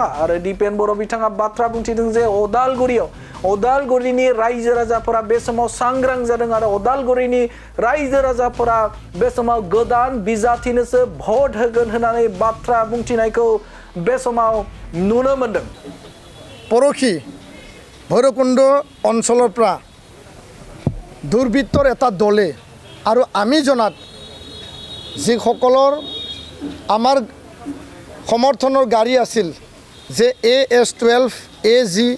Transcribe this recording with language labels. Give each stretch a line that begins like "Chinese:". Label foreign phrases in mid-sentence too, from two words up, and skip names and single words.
Bodo: आरो दिपेन बर' बिथाङा बाथ्रा बुंथिदों जे उदालगुरिनि रायजो राजाफोरा बे समाव सांग्रां जादों आरो उदालगुरिनि रायजो राजाफोरा बे समाव गोदान बिजाथिनोसो भट होगोन होननानै बाथ्रा बुंथिनायखौ बे समाव नुनो मोन्दों।
Assamese: পৰখি ভৈৰৱকুণ্ড অঞ্চলৰ পৰা দুৰ্বৃত্তৰ এটা দলে আৰু আমি জনাত যিসকলৰ আমাৰ সমৰ্থনৰ গাড়ী আছিল যে AS12 AG